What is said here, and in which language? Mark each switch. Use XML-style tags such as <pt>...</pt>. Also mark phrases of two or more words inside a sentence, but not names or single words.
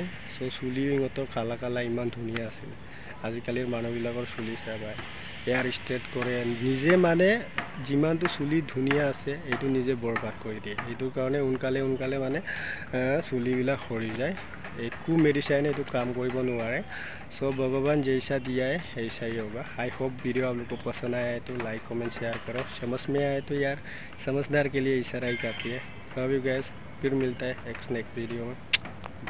<as>চ' চুলি ইহঁতৰ কালা কালা ইমান ধুনীয়া আছিলে। আজিকালিৰ মানুহবিলাকৰ চুলি চাবা,</as> <en>hair straight</en> <as>কৰে, নিজে মানে যিমানটো চুলি ধুনীয়া আছে এইটো নিজে বৰবাদ কৰি দিয়ে। এইটোৰ কাৰণে সোনকালে মানে চুলিবিলাক সৰি যায়। একো মেডিচাইনে এইটো কাম কৰিব নোৱাৰে।</as> <hi>सो भगवान जैसा दिया है ऐसा ही होगा।</hi> <en>I hope</en> <hi>वीडियो आप लोग को पसंद आया है तो</hi> <en>like comment share</en> <hi>करो। समझ में आए तो यार समझदार के लिए इशारा ही काफ़ी है।</hi> <en>love you guys,</en> <hi>फिर मिलता है</hi> <en>next video</en> <hi>में।</hi>